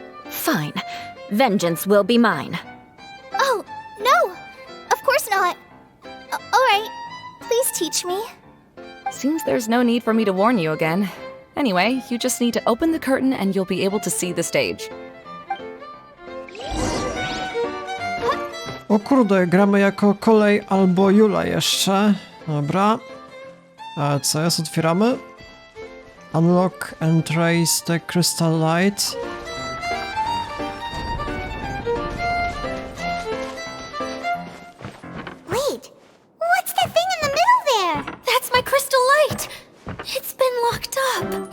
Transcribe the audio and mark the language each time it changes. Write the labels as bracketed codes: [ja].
[en] Fine. Vengeance will be mine. Oh, no! Of course not. Alright, please teach me. Seems there's no need for me to warn you again. Anyway, you just need to open the curtain and you'll be able to see the stage. [pl] O kurde, gramy jako kolej albo Jula jeszcze. Dobra. A co jest? Otwieramy. [en] Unlock and raise the crystal light. Wait, what's that thing in the middle there? That's my crystal light! It's been locked up.